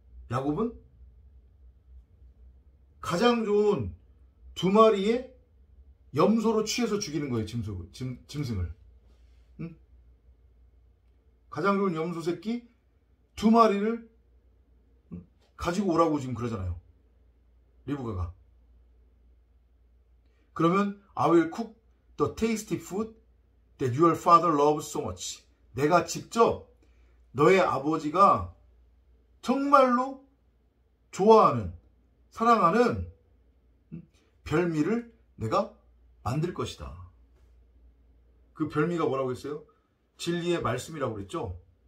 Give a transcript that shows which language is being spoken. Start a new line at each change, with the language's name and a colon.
Korean: 야곱은 가장 좋은 2마리의 염소로 취해서 죽이는 거예요. 짐승을. 응? 가장 좋은 염소 새끼 2마리를 가지고 오라고 지금 그러잖아요. 리브가가. 그러면
English: I will cook the tasty food that your father loves so much.
Korean: 내가 직접 너의 아버지가 정말로 좋아하는, 사랑하는 별미를 내가 만들 것이다. 그 별미가 뭐라고 했어요? 진리의 말씀이라고 그랬죠.